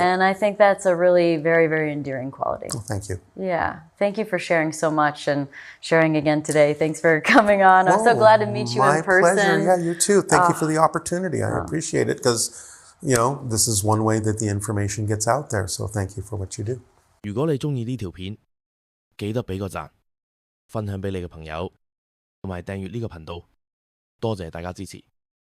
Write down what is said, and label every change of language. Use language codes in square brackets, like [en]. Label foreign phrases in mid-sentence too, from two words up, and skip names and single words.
[en] And I think that's a really very, very endearing quality. Well, thank you. Yeah. Thank you for sharing so much and sharing again today. Thanks for coming on. I'm so glad to meet you in person. My pleasure. Yeah, you too. Thank you for the opportunity. I appreciate it, because, you know, this is one way that the information gets out there. So thank you for what you do. [yue] 如果你鍾意呢條片，記得俾個讚，分享俾你嘅朋友，同埋訂閱呢個頻道。多謝大家支持。